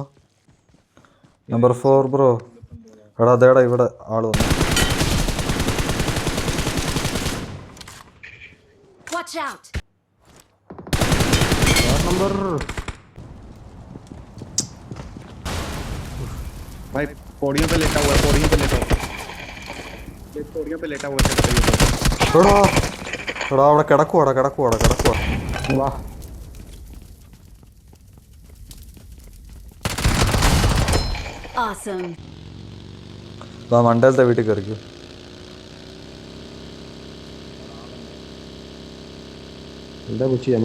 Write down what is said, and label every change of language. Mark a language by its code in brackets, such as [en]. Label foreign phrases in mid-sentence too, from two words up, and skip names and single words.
[ml] നമ്പർ 4 ബ്രോ. എടാ അതേടാ ഇവിടെ ആള് വന്നു. [hi] नंबर भाई पौड़ियों पे लेटा हुआ है, पौड़ियों पे लेटा हुआ है, पौड़ियों पे लेटा हुआ है. [ml] എടാ അവിടെ കിടക്കുവാടാ. വാ [en] awesome. [ml] മണ്ടേലത്തെ വീട്ടിൽ കയറിക്കോ. എന്താ പുഷ് ചെയ്യാൻ?